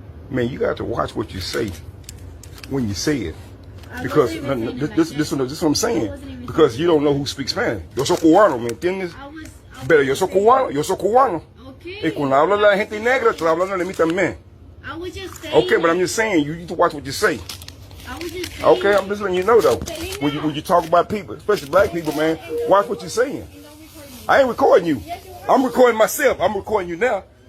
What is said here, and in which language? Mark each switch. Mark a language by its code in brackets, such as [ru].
[en] Man, you got to watch what you say when you say it. Because this is what I'm saying. Because you don't know who speaks Spanish. [es] Yo soy cubano, ¿me entiendes? Pero yo soy cubano. Y cuando habla la gente negra, te hablando de mí también. [en] Okay, but I'm just saying, you need to watch what you say. Okay, I'm just letting you know though. When you talk about people, especially black people, man, watch what you're saying. I ain't recording you. I'm recording myself. I'm recording you now.